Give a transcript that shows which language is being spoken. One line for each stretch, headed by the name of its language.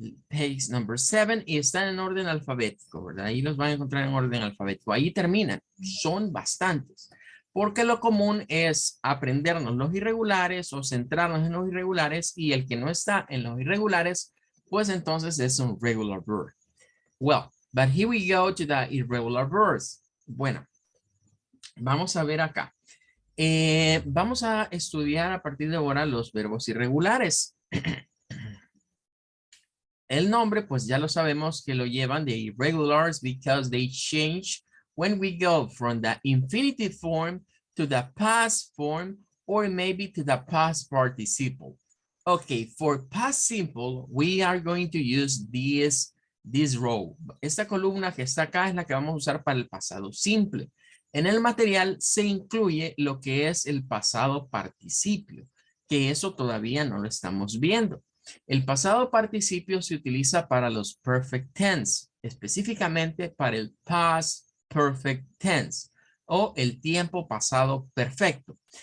English: Page number 7
Spanish: y están en orden alfabético, ¿verdad? Ahí los van a encontrar en orden alfabético. Ahí terminan. Son bastantes. Porque lo común es aprendernos los irregulares o centrarnos en los irregulares, y el que no está en los irregulares, pues entonces es un regular verb.
English: Well, but here we go to the irregular verbs.
Spanish: Bueno, vamos a ver acá. Vamos a estudiar a partir de ahora los verbos irregulares. El nombre, pues ya lo sabemos que lo llevan de
English: irregulars because they change when we go from the infinitive form to the past form, or maybe to the past participle. Okay, for past simple, we are going to use this row.
Spanish: Esta columna que está acá es la que vamos a usar para el pasado simple. En el material se incluye lo que es el pasado participio, que eso todavía no lo estamos viendo. El pasado participio se utiliza para los perfect tense, específicamente para el past perfect tense o el tiempo pasado perfecto.